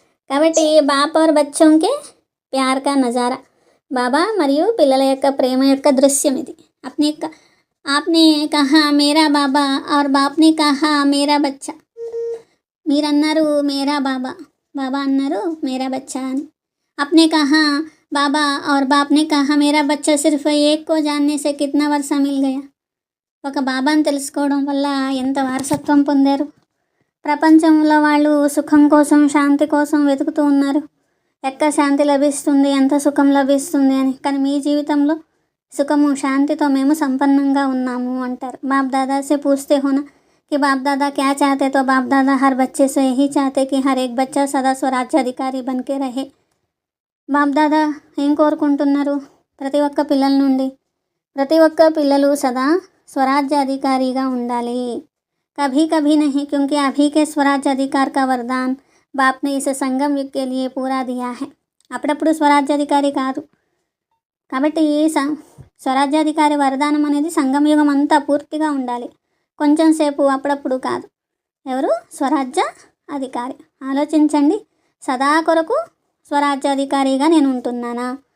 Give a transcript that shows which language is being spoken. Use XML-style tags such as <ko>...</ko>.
<te>కాబట్టి బాప్</te> <hi>और बच्चों के प्यार का नज़ारा,</hi> <te>బాబా మరియు పిల్లల యొక్క ప్రేమ యొక్క దృశ్యం ఇది.</te> <hi>आपने कहा मेरा बाबा और बाप ने कहा मेरा बच्चा.</hi> <te>మీరన్నారు</te> <hi>మేరా బాబా,</hi> <te>బాబా అన్నారు</te> <hi>మేరా బచ్చా</hi> <te>అని.</te> <hi>आपने कहा बाबा और बाप ने कहा मेरा बच्चा. सिर्फ एक को जानने से कितना वर्षा मिल गया.</hi> <te>ఒక బాబాని తెలుసుకోవడం వల్ల ఎంత వారసత్వం పొందారు. ప్రపంచంలో వాళ్ళు సుఖం కోసం, శాంతి కోసం వెతుకుతూ ఉన్నారు. ఎక్కడ శాంతి లభిస్తుంది, ఎంత సుఖం లభిస్తుంది అని. కానీ మీ జీవితంలో సుఖము, శాంతితో మేము సంపన్నంగా ఉన్నాము అంటారు.</te> <hi>బాప్ దాదా से पूछते हो ना कि बाप दादा क्या चाहते? तो बाप दादा हर बच्चे से यही चाहते कि हर एक बच्चा सदा स्वराज्य अधिकारी बन के रहे.</hi> <te>బాప్ దాదా ఏం కోరుకుంటున్నారు? ప్రతి ఒక్క పిల్లల నుండి ప్రతి ఒక్క పిల్లలు సదా స్వరాజ్య అధికారిగా ఉండాలి.</te> <hi>कभी कभी नहीं, क्योंकि अभी के स्वराज्य अधिकार का वरदान बाप ने इस संगम युग के लिए पूरा दिया है.</hi> <te>అప్పుడప్పుడు స్వరాజ్యాధికారి కాదు. కాబట్టి స్వరాజ్యాధికారి వరదానం అనేది సంగమ యుగం అంతా పూర్తిగా ఉండాలి, కొంచెం సేపు అప్పుడప్పుడు కాదు. ఎవరు? స్వరాజ్య అధికారి. ఆలోచించండి, సదా కొరకు స్వరాజ్యాధికారిగా నేను ఉంటున్నానా?</te>